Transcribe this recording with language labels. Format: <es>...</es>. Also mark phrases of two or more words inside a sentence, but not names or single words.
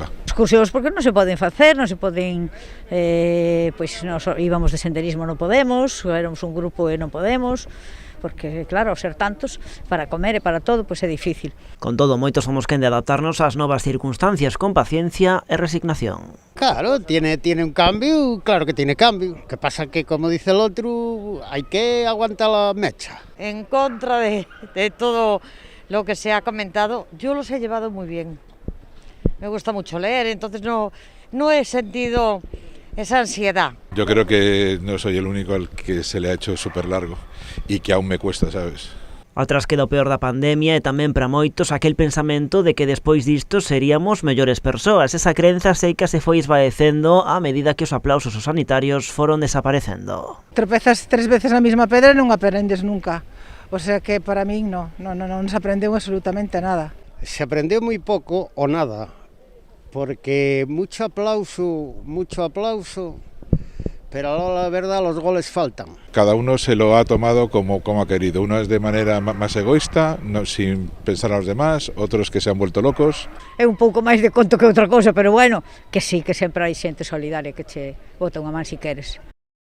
<gl>Excursións porque non se poden facer, non se poden, pois</gl> <es>nos íbamos de senderismo,</es> <gl>non podemos, éramos un grupo e non podemos, porque claro, ser tantos, para comer e para todo, pois é difícil. Con todo, moitos somos quen de adaptarnos ás novas circunstancias con paciencia e resignación.</gl> <es>Claro, tiene un cambio, claro que tiene cambio. Que pasa que, como dice el otro, hay que aguantar la mecha. En contra de todo lo que se ha comentado, yo los he llevado muy bien. Me gusta mucho leer, entonces no he sentido esa ansiedad. Yo creo que no soy el único al que se le ha hecho súper largo y que aún me cuesta, ¿sabes?</es> <gl>Atrás queda o peor da pandemia e tamén para moitos aquel pensamento de que despois disto seríamos mellores persoas. Esa crenza seica se foi esvaecendo a medida que os aplausos aos sanitarios foron desaparecendo. Tropezas 3 veces na mesma pedra e non aprendes nunca. O sea que para min non se aprendeu absolutamente nada.</gl> <es>Se aprendió muy poco o nada, porque mucho aplauso, pero ahora la verdad los goles faltan. Cada uno se lo ha tomado como ha querido. Uno es de manera más egoísta, sin pensar a los demás, otros que se han vuelto locos.</es> <gl>É un pouco máis de conto que outra cousa, pero bueno, que sí, que sempre hai xente solidaria que che bota unha man si queres.</gl>